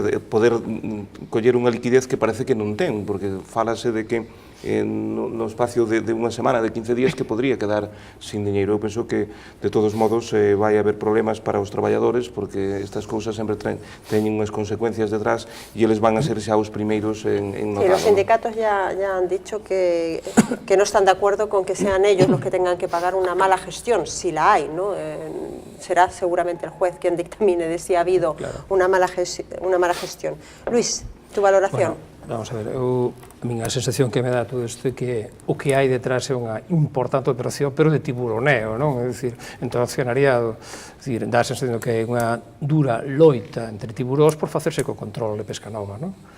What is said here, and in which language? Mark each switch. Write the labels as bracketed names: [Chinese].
[Galician] poder coller unha liquidez que parece que non ten, porque falase de que no espacio de unha semana, de 15 días, que podría quedar sin diñeiro. Eu penso que, de todos modos, vai haber problemas para os traballadores, porque estas cousas sempre teñen unhas consecuencias detrás e eles van a ser xa os primeiros en notalo. [Spanish] Sí, los sindicatos ya han dicho que no están de acuerdo con que sean ellos los que tengan que pagar una mala gestión, si la hay, ¿no? Será seguramente el juez quien dictamine de si ha habido una mala gestión. Luis, tu valoración. [Galician] Bueno, vamos a ver, a minha sensación que me dá todo isto é que o que hai detrás é unha importante operación, pero de tiburoneo, non? É dicir, entre o accionariado, dá a sensación que hai unha dura loita entre tiburóns por facerse co control de Pescanova, non?